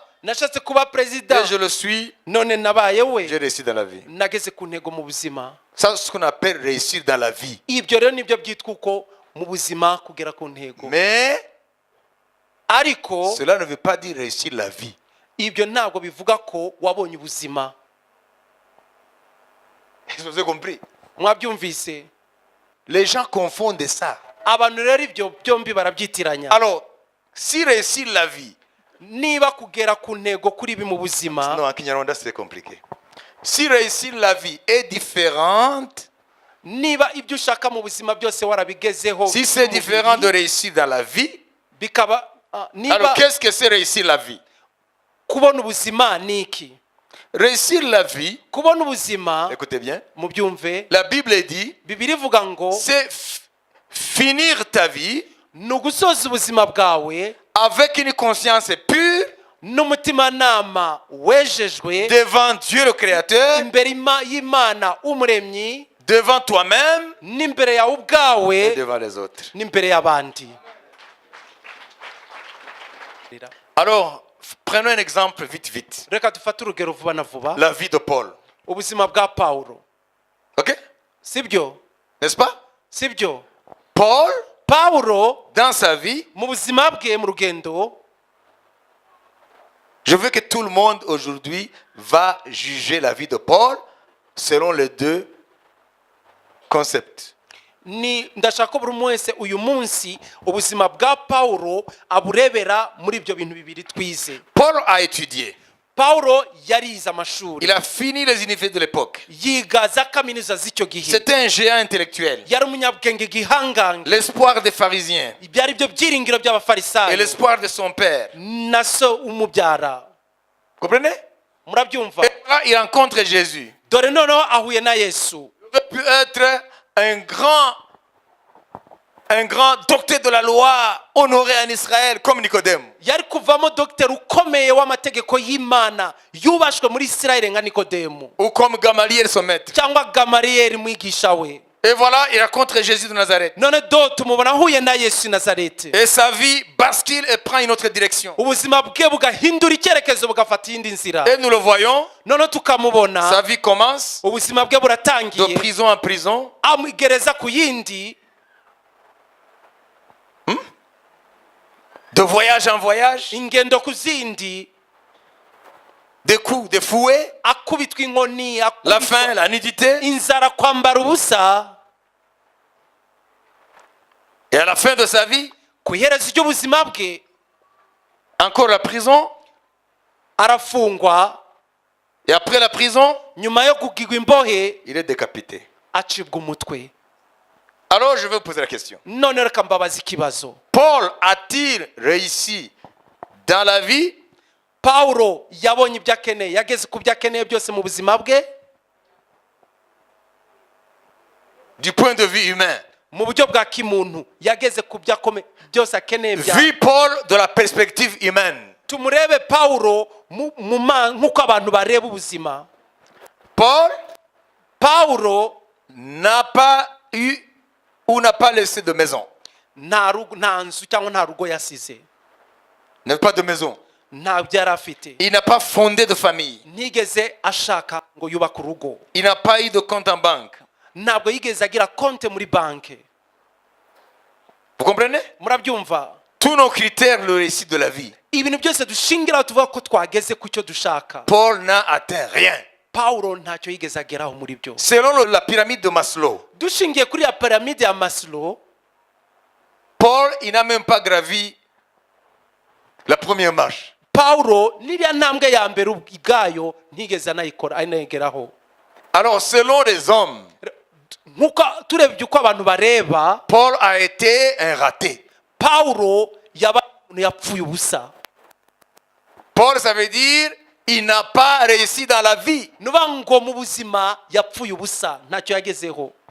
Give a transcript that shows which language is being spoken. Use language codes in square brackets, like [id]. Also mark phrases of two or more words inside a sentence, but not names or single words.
[rw] Nashatse kuba président. [fr] Et je le suis. [rw] None nabaye we. [fr] J'ai réussi dans la vie. [rw] Nageze ku ntego mu buzima. [fr] Ça, c'est ce qu'on appelle réussir dans la vie. [rw] Ibyo rero nibyo byitwa uko mu buzima kugera ku ntego. [fr] Mais [rw] Ariko [fr] cela ne veut pas dire réussir la vie. [rw] ibyo ntabwo bivuga ko wabonye ubuzima. [fr] Vous avez compris? [rw] Mwabyumvise? [fr] Les gens confondent ça. [rw] Abantu rero ibyo byombi barabyitiranya. [fr] Alors, si réussir la vie, [rw] Niba kugera ku ntego kuri ibi mu buzima, [fr] non, en Kinyarwanda c'est compliqué. Si réussir la vie est différente, [rw] niba ibyo ushaka mu buzima byose warabigezeho, [fr] si c'est différent de réussir dans la vie, [rw] bikaba [fr] alors [rw] niba [fr] qu'est-ce que c'est réussir la vie? [rw] kubona ubuzima ni iki? [fr] Réussir la vie, [rw] Kubona ubuzima, [fr] écoutez bien, [rw] mubyumve, [fr] la Bible dit, [rw] Bibiliya ivuga ngo [fr] c'est finir ta vie [rw] ni ugusoza ubuzima bwawe [fr] avec une conscience pure [rw] n'umutimanama wejejwe [fr] devant Dieu le Créateur, [rw] imbere y'Imana umuremyi, [fr] devant toi-même [rw] n'imbere yawe [fr] et [rw] ubwawe, [fr] devant les autres. [rw] n'imbere y'abandi. [fr] Alors, prenons un exemple vite. [rw] Reka dufate urugero vuba na vuba. [fr] La vie de Paul. [rw] Ubuzima bwa Pawulo. sibyo [fr] N'est-ce pas? [rw] sibyo [fr] Paul, [rw] Pawulo [fr] dans sa vie, [rw] mu buzima bwe mu rugendo, [fr] je veux que tout le monde aujourd'hui va juger la vie de Paul selon les deux concepts. [rw] ni ndashaka ko buri umwe wese uyu munsi ubuzima bwa Pawulo aburebera muri ibyo bintu bibiri twize. [fr] Paul a étudié. [rw] Pawulo yarize amashuri, [fr] Il a fini les universités de l'époque. [rw] yiga za kaminuza z'icyo gihe, [fr] C'était un géant intellectuel. [rw] yari umunyabwenge gihangange, [fr] L'espoir des pharisiens [rw] byari byo byiringiro [fr] et [rw] by'abafarisayo [fr] l'espoir de son père. [rw] na so umubyara. [fr] Comprenez? [rw] Murabyumva? [fr] Et là, il rencontre Jésus. [rw] Dore noneho ahuye na Yesu. [fr] Il veut plus être un grand docteur de la loi honoré en Israël comme Nicodème. [rw] Yari kuvamo dogiteri ukomeye w'amategeko y'Imana yubashwe muri Isirayeli nka Nikodemu, [fr] Ou comme Gamaliel son maître. [rw] cyangwa Gamariyeli mwigisha we. [fr] Et voilà, il rencontre Jésus de Nazareth. [rw] None do tumubona ahuye na Yesu i Nazareti, [fr] Et sa vie bascule et prend une autre direction. [rw] ubuzima bwe bugahindura icyerekezo bugafata iyindi nzira. [fr] Et nous le voyons, [rw] None tukamubona [fr] sa vie commence [rw] ubuzima bwe [fr] de [rw] buratangiye, [fr] prison en prison, [rw] amugereza ku yindi, [fr] de voyage en voyage, [rw] ingendo ku zindi, [fr] des coups, des fouets, [rw] akubitwa inkoni, [fr] la faim, la nudité. [rw] inzara, kwambara ubusa. [fr] Et à la fin de sa vie, [rw] Ku iherezo ry'ubuzima bwe [fr] encore la prison. [rw] arafungwa, [fr] Et après la prison, [rw] nyuma yo kugigwa imbohe [fr] il est décapité. [rw] acibwa umutwe. [fr] Alors je vais vous poser la question. [rw] None reka mbabaza ikibazo, [fr] Paul a-t-il réussi dans la vie? [rw] Pawulo yabonye ibyo akeneye, yageze ku byo akeneye byose mu buzima bwe [fr] Du point de vue humain. [rw] mu buryo bwa kimuntu, yageze ku byo byose akeneye bya. [fr] Vu Paul de la perspective humaine. [rw] Tumurebe Pawulo nk'uko abantu bareba ubuzima. [fr] Paul [rw] Pawulo [fr] n'a pas eu ou n'a pas laissé de maison. [rw] nta nzu cyangwa nta rugo yasize, [fr] N'a pas de maison. [rw] ntabyo yari afite, [fr] Il n'a pas fondé de famille. [rw] ntigeze ashaka ngo yubake urugo, [fr] Il n'a pas eu de compte en banque. [rw] ntabwo yigeze agira konte muri banki. [fr] Vous comprenez? [rw] Murabyumva? [fr] Tous nos critères, le récit de la vie. [rw] Ibintu byose dushingiraho tuvuga ko twageze ku cyo dushaka, [fr] Paul n'a atteint rien. [rw] Pawulo ntacyo yigeze ageraho muri byo. [fr] Selon la pyramide de Maslow, [rw] Dushingiye kuri ya piramide ya Maslow, [fr] Paul, il n'a même pas gravi la première marche. [rw] Pawulo n'iriya ntambwe ya mbere ubwayo ntigeze anayigeraho. [fr] Alors, selon les hommes, [rw] Nk'uko turebye uko abantu bareba, [fr] Paul a été un raté. [rw] Pawulo yaba umuntu yapfuye ubusa. [fr] Paul, ça veut dire il n'a pas réussi dans la vie. [rw] Nuba ngo mu buzima yapfuye ubusa, ntacyo yagezeho.